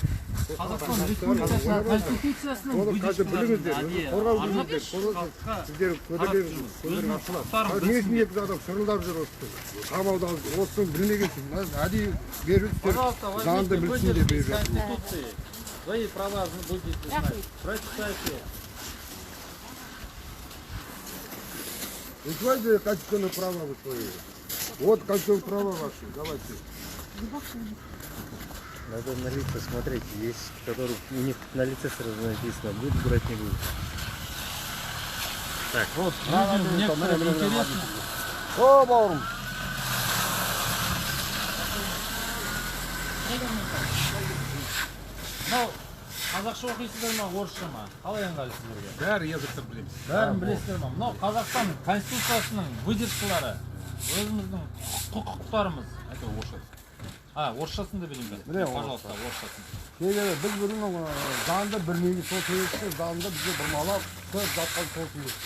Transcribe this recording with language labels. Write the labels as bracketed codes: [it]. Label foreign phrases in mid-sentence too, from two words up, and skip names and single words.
[kk] Қазақстан Республикасының Конституциясының несін екі адам шырылдап жүр осы. Қамауда осыны білмегенсің. Әдейі беріп заңды білсін деп беріп жатыр. [ru] Свои права будете знать. Прочитайте. Давайте конституционные права вы свои. Вот конституционные права ваши. Давайте. Надо на лица смотреть, есть, которые у них на лице сразу написано, будет брать, не будет. Так, вот, людям некоторым интересно. О, Баурум! Ну, [kk] қазақша оқисыздар ма, орысша ма? Қалай ыңғайлысыздар? Бәрі язықты білеміз. Бәрін білесіздер ма? Мынау Қазақстан Конституциясының выдержкалары, өзіміздің құқықтарымыз. Это орысша. Орысшасын да білемін. Пожалуйста, орысшасын. Себебі біз бүгін заңды білмейміз, сол себепті заңды бізге бұрмалап, көп жатқан сол себепті.